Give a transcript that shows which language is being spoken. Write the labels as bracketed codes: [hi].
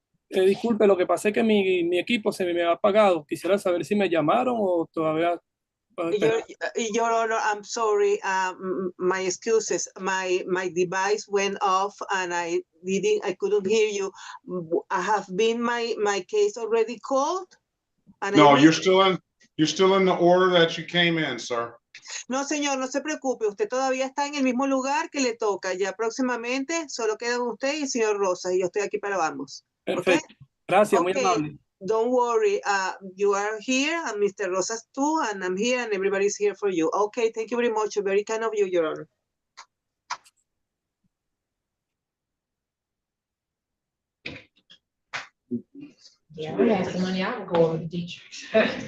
[es] disculpe, lo que pasa es que mi equipo se me ha apagado. Quisiera saber si me llamaron o todavía. [en] Your Honor, I'm sorry. My excuses. My device went off and I couldn't hear you. I have been my case already called? And No, you're still in the order that you came in, sir. [es] No, señor, no se preocupe. Usted todavía está en el mismo lugar que le toca. Ya próximamente solo quedan usted y el señor Rosas y yo estoy aquí para ambos. Perfecto. Gracias, muy amable. [en] Don't worry. You are here and Mr. Rosas too, and I'm here and everybody's here for you. Okay, thank you very much. Very kind of you, Your Honor. Yeah, I had some money, I would go over to Detroit.